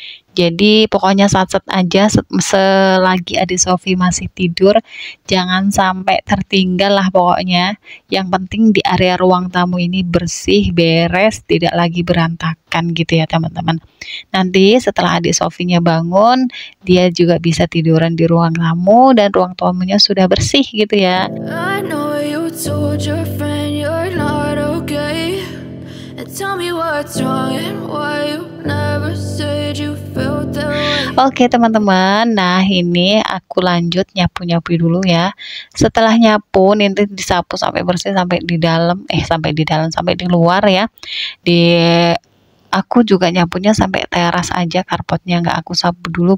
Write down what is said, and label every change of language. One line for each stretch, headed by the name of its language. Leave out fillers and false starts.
Indonesian: Jadi pokoknya sat-sat aja selagi adik Sofi masih tidur, jangan sampai tertinggal lah pokoknya. Yang penting di area ruang tamu ini bersih, beres, tidak lagi berantakan gitu ya teman-teman. Nanti setelah adik Sofinya bangun, dia juga bisa tiduran di ruang tamu dan ruang tamunya sudah bersih gitu ya.
English: I know you told your friend you're not okay, and tell me what's wrong and why you never said you felt that way.
Indonesian: Oke teman-teman, nah ini aku lanjut nyapu-nyapu dulu ya. Setelah nyapu nanti disapu sampai bersih, sampai di dalam, sampai di luar ya. Aku juga nyapunya sampai teras aja, karpetnya nggak aku sapu dulu.